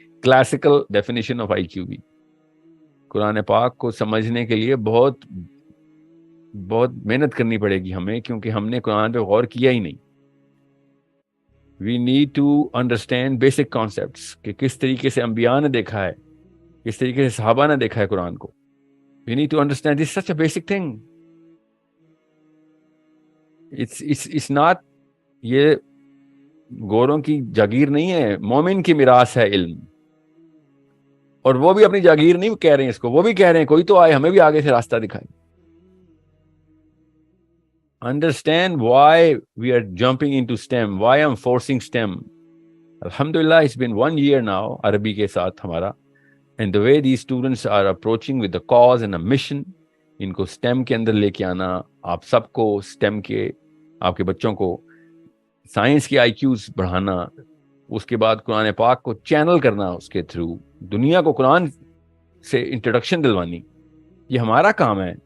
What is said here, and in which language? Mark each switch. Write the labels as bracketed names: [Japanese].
[Urdu] Classical definition of IQ بھی قرآن پاک کو سمجھنے کے لیے بہت محنت کرنی پڑے گی ہمیں, کیونکہ ہم نے قرآن پہ غور کیا ہی نہیں. [English] We need to understand basic concepts [Urdu] کہ کس طریقے سے انبیاء نے دیکھا ہے, کس طریقے سے صحابہ نے دیکھا ہے قرآن کو. [English] We need to understand this is such a basic thing. It's not, [Urdu] یہ گوروں کی جاگیر نہیں ہے, مومن کی میراث ہے علم. اور وہ بھی اپنی جاگیر نہیں کہہ رہے ہیں اس کو, وہ بھی کہہ رہے ہیں کوئی تو آئے ہمیں بھی آگے سے راستہ دکھائے. [English] Understand why we are jumping into STEM, why I'm forcing STEM. [Urdu] Alhamdulillah, [English] it's been 1 year now, [Urdu] عربی کے ساتھ ہمارا, [English] and the way these students are approaching with the cause and a mission, [Urdu] ان کو STEM کے اندر لے کے آنا, آپ سب کو STEM کے, آپ کے بچوں کو سائنس کے IQs بڑھانا, اس کے بعد قرآن پاک کو چینل کرنا, اس کے تھرو دنیا کو قرآن سے انٹروڈکشن دلوانی, یہ ہمارا کام ہے.